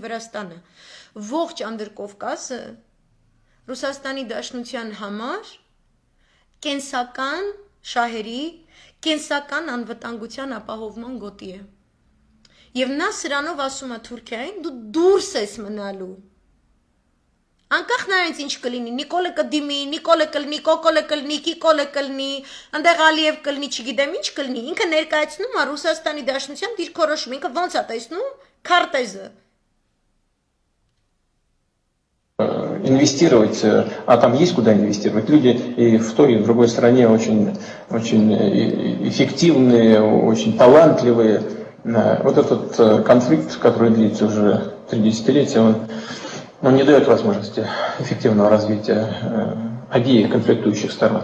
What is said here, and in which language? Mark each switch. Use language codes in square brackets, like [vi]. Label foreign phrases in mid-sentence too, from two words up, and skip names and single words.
[hy] Վրաստանը։ Ողջ Անդրկովկասը Ռուսաստանի Դաշնության համար կենսական շահերի, կենսական անվտանգության ապահովման գոտի է։ Եվ նա սրանով ասում է Թուրքիային, դու դուրս ես մնալու։ Անկախ նրանից ինչ կլինի, Նիկոլը կդիմի, Նիկոլը կլինի, Կոկոլը կլինի, Կիկոլը կլինի, այնտեղ Ալիև կլինի, չգիտեմ ինչ կլինի, ինքը ներկայացնում է Ռուսաստանի Դաշնության դիրքորոշում, ինքը ոնց է տեսնում քարտեզը։ [ru] Инвестировать, а там есть куда инвестировать. Люди и в той, и в другой стране очень эффективные, очень талантливые. Вот этот конфликт, который длится уже 3 десятилетия, он не дает возможности эффективного развития обеих конфликтующих сторон.